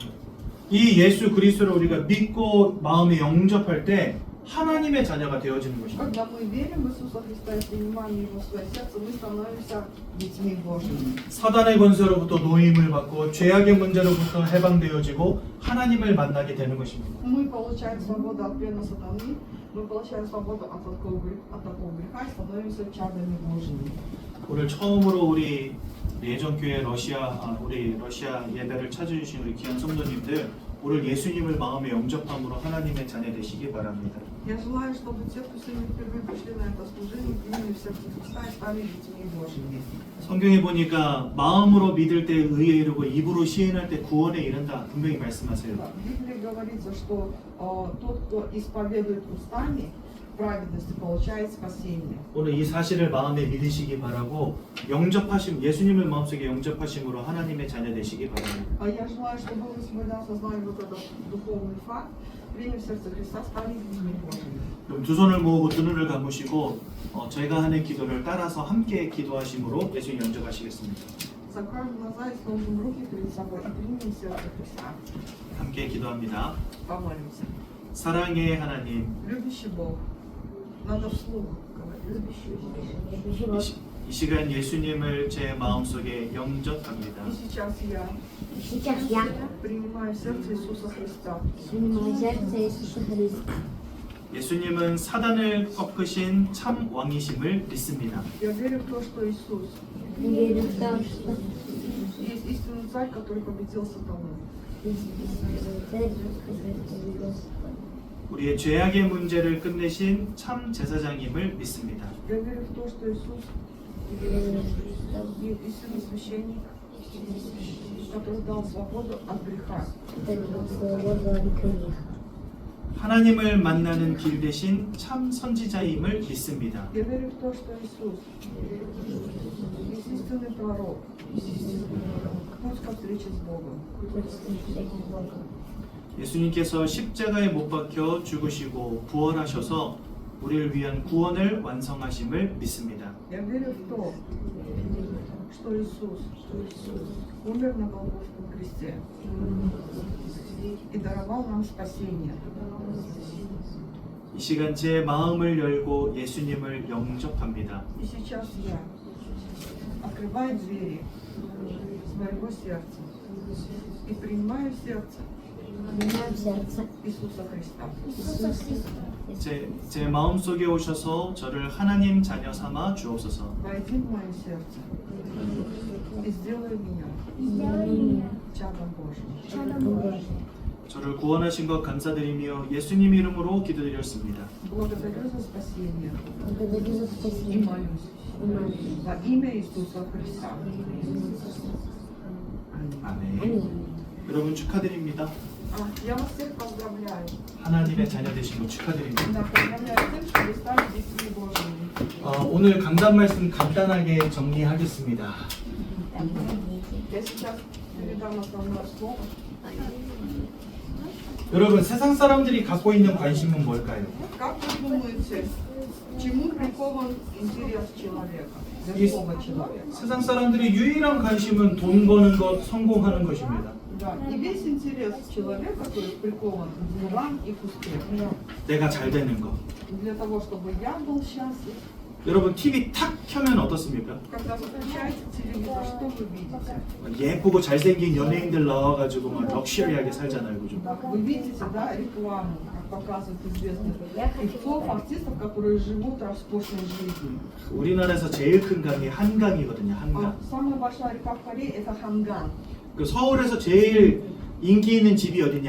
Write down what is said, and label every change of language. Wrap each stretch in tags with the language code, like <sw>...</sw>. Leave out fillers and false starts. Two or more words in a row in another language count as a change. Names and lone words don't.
<ko>이 예수 그리스도를 우리가 믿고 마음에 영접할 때 하나님의 자녀가 되어지는 것입니다.</ko> <ru>Когда мы верим в Иисуса Христа и принимаем Его в свое сердце, мы становимся детьми Божьими.</ru> <ko>사단의 권세로부터 노임을 받고 죄악의 문제로부터 해방되어지고 하나님을 만나게 되는 것입니다.</ko> <ru>Мы получаем свободу от плена сатаны, мы получаем свободу от такого греха и становимся чадами Божьими.</ru> <ko>오늘 처음으로 우리 예전교회 우리 러시아 예배를 찾아주신 우리 귀한 성도님들 오늘 예수님을 마음에 영접함으로 하나님의 자녀 되시기 바랍니다.</ko> <ru>Я желаю, чтобы те, кто сегодня впервые пришли на это служение, приняли в сердце Христа и стали детьми Божьими.</ru> <ko>성경에 보니까 마음으로 믿을 때 의에 이르고 입으로 시인할 때 구원에 이른다. 분명히 말씀하세요.</ko> <ru>Да, в Библии говорится, что тот, кто исповедует устами праведности, получает спасение.</ru> <ko>오늘 이 사실을 마음에 믿으시기 바라고 영접하심 예수님을 마음속에 영접하심으로 하나님의 자녀 되시기 바랍니다.</ko> <ru>А я желаю, чтобы вы сегодня осознали вот этот духовный факт, приняли в сердце Христа, стали детьми Божьими.</ru> <ko>그럼 두 손을 모으고 두 눈을 감으시고 제가 하는 기도를 따라서 함께 기도하심으로 예수님 영접하시겠습니다.</ko> <ru>Закроем глаза и сложим руки перед собой и примем в сердце Христа.</ru> <ko>함께 기도합니다.</ko> <ru>Помолимся.</ru> <ko>사랑의 하나님,</ko> <ru>Любящий Бог, надо вслух говорить.</ru> <ko>이 시간 예수님을 제 마음속에 영접합니다.</ko> <ru>И сейчас я принимаю в сердце Иисуса Христа. принимаю сердце Иисуса Христа.</ru> <ko>예수님은 사단을 꺾으신 참 왕이심을 믿습니다.</ko> <ru>Я верю в то, что Иисус Верю в то, что есть истинный царь, который победил сатану.</ru> <ko>우리의 죄악의 문제를 끝내신 참 제사장임을 믿습니다.</ko> <ru>Я верю в то, что Иисус истинный священник, который дал свободу от греха.</ru> <ko>하나님을 만나는 길 대신 참 선지자임을 믿습니다.</ko> <ru>Я верю в то, что Иисус есть истинный пророк, путь ко встрече с Богом.</ru> <ko>예수님께서 십자가에 못 박혀 죽으시고 부활하셔서 우리를 위한 구원을 완성하심을 믿습니다.</ko> <ru>Я верю в то, что Иисус умер на Голгофском кресте и даровал нам спасение.</ru> <ko>이 시간 제 마음을 열고 예수님을 영접합니다.</ko> <ru>И сейчас я открываю двери своего сердца и принимаю в сердце Принимаю в сердце Иисуса Христа. Иисуса Христа.</ru> <ko>제 마음 속에 오셔서 저를 하나님 자녀 삼아 주옵소서.</ko> <ru>Войди в мое сердце и сделай меня Меня чадом Божьим. чадом Божьим.</ru> <ko>저를 구원하신 것 감사드리며 예수님 이름으로 기도드렸습니다.</ko> <ru>Благодарю за спасение Благодарю за и спасение. молюсь И молюсь. во имя Иисуса Христа.</ru> <ko>아멘.</ko> <ru>Аминь.</ru> <ko>여러분 축하드립니다.</ko> <ru>Я вас всех поздравляю.</ru> <ko>하나님의 자녀 되신 거 축하드립니다.</ko> <ru>Да, поздравляю с тем, что вы стали детьми Божьими.</ru> <ko>오늘 강단 말씀 간단하게 정리하겠습니다.</ko> <ru>Я сейчас передам основное слово.</ru> <ko>여러분 세상 사람들이 갖고 있는 관심은 뭘까요?</ko> <ru>Как вы думаете, к чему прикован интерес человека? Любого человека.</ru> <ko>세상 사람들의 유일한 관심은 돈 버는 것, 성공하는 것입니다.</ko> <ru>Да. И весь интерес человека, то есть прикован к делам и к успеху.</ru> <ko>내가 잘 되는 것.</ko> <ru>Для того, чтобы я был счастлив.</ru> <ko>여러분 TV 탁 켜면 어떻습니까?</ko> <ru>Когда вы включаете телевизор, что вы видите?</ru> <ko>예쁘고 잘생긴 연예인들 나와가지고 막 럭셔리하게 살잖아요, 그죠?</ko> <ru>Да, вы видите, да, рекламу, как показывают известных певцов, артистов, которые живут роскошной жизнью.</ru> <ko>우리나라에서 제일 큰 강이 한강이거든요,</ko> <ru>А</ru> <ko>한강.</ko> <ru>самая большая река в Корее – это Ханган.</ru> <ko>그 서울에서 제일 인기 있는 집이 어디냐?</ko>